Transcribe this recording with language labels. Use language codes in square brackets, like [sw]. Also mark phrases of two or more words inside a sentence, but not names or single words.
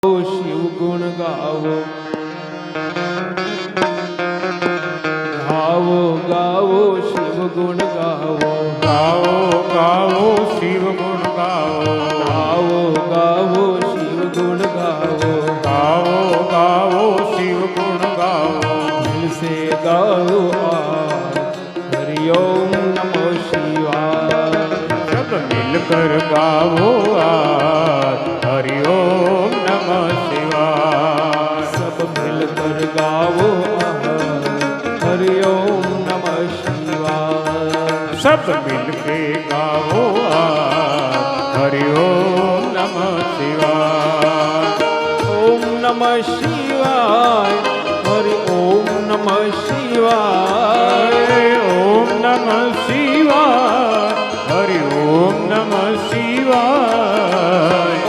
[hi] शिव गुण गावो गावो गावो शिव गुण गावो गावो गावो शिव गुण गावो गावो गावो शिव गुण गावो गावो गावो शिव गुण गावो दिल से गाओ आज [sa] हरिओम नमो शिवाय। [hi] सब मिलकर गावो आज [sa] हरिओम नमः शिवाय। [hi] सब मिलकर गावो आज [sa] हरिओम नमः शिवाय। [hi] सब मिलके गावो आज [sa] हरिओम नमः शिवाय। ओम नमः शिवाय हरि ओम नमः शिवाय। ओम नमः शिवाय हरि ओम नमः शिवाय।